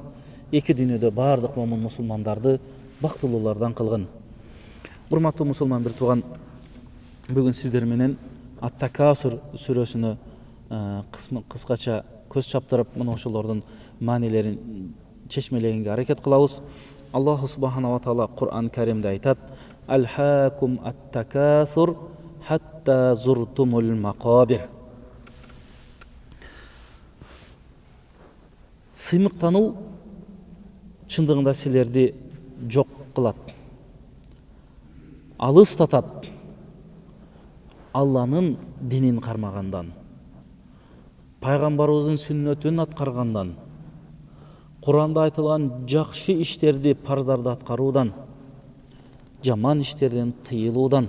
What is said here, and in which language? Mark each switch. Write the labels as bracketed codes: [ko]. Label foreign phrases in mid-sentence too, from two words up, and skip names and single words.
[ky] Эки дүйнөдө баардык момун мусулмандарды бактылуулардан кылгын. Урматтуу мусулман бир тууган, бүгүн сиздер менен Ат-Такасур сүрөсүнө кыскача көз чаптырып, мына ошолордун маанилерин чечмелегенге аракет кылабыз. [ar] الله سبحانه وتعالى [ky] Кур'ан Каримде айтат: [ar] ألهاكم التكاثر حتى زرتم المقابر. [ky] Сыймыктануу чындыгында силерди жок кылат, алыстатат Алланын динин кармагандан, пайгамбарыбыздын сүннөтүн аткаргандан, Куранда айтылган жакшы иштерди, парздарды аткаруудан, жаман иштерден тыйылуудан.